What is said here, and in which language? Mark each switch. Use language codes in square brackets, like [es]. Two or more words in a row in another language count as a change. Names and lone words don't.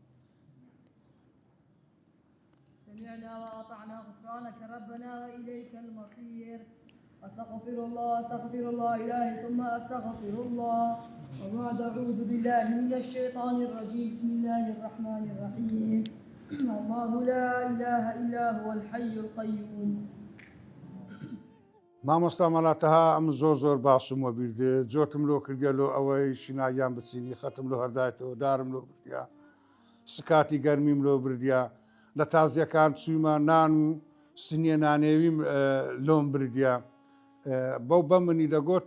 [ar] سمعنا وأطعنا غفرانك ربنا وإليك المصير. أستغفر الله أستغفر الله إلهي ثم أستغفر الله. وبعد أعوذ بالله من الشيطان الرجيم. بسم الله الرحمن الرحيم. الله لا إله إلا هو الحي القيوم. [ckb] مامۆستا مەڵاتەها ئەم زۆر باشم وە بیردێت جۆتم لۆ کردیا لۆ ئەوەی شیناییان بچینی خەتم لۆ هەردایەوە دارم لۆ بردیا سکاتی گەرمیم لۆ بردیا لە تازیەکان چوومە نان و سنیە نانێویم لۆم بردیا بەو بە منی دەگوت